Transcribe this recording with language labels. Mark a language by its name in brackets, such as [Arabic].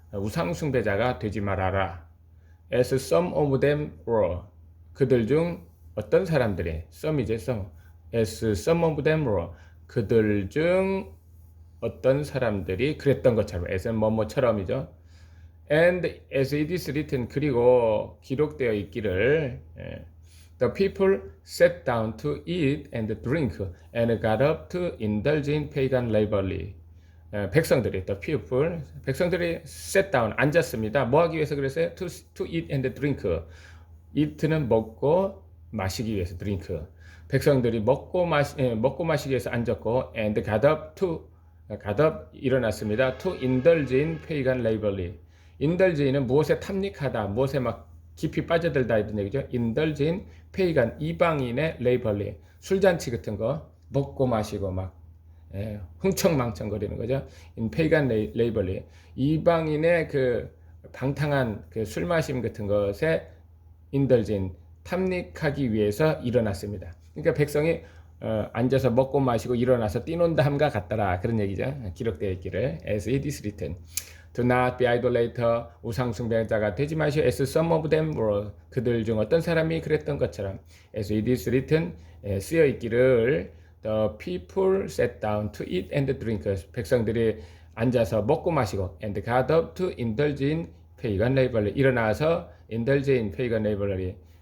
[Korean] 우상숭배자가 되지 말아라. [English] As some of them were. [Korean] 그들 중 어떤 사람들이, some이제 some. [English] As some of them were. [Korean] 그들 중 어떤 사람들이 그랬던 것처럼, as는 뭐뭐처럼이죠. [English] And as it is written, [Korean] 그리고 기록되어 있기를, [English] the people sat down to eat and drink and got up to indulge in pagan revelry. [Korean] 백성들이, [English] the people, [Korean] 백성들이 [English] sat down, [Korean] 앉았습니다. 뭐 하기 위해서 그랬어요? [English] To eat and drink. [Korean] eat는 먹고 마시기 위해서, drink. 백성들이 먹고 마시기 위해서 앉았고, [English] and got up, [Korean] 일어났습니다. [English] to indulge in pagan revelry. [Korean] indulge는 무엇에 탐닉하다, 무엇에 막 깊이 빠져들다 이런 얘기죠. [English] indulge in pagan, [Korean] 이방인의 [English] revelry, [Korean] 술잔치 같은 거 먹고 마시고 막 흥청망청거리는 거죠. [English] in pagan revelry, [Korean] 이방인의 그 방탕한 그 술 마심 같은 것에 [English] indulge in, [Korean] 탐닉하기 위해서 일어났습니다. 그러니까 백성이 앉아서 먹고 마시고 일어나서 뛰논다 함과 같더라, 그런 얘기죠. 기록되어 있기를 [English] as it is written. Do not be idolater. [Korean] 우상숭배자가 되지 마시오. [English] As some of them were. [Korean] 그들 중 어떤 사람이 그랬던 것처럼. [English] As it is written. [Korean] 쓰여 있기를 [English] The people sat down to eat and drink. [Korean] 백성들이 앉아서 먹고 마시고 [English] and got up to indulge in pagan revelry. [Korean] 일어나서 [English] indulge in pagan revelry.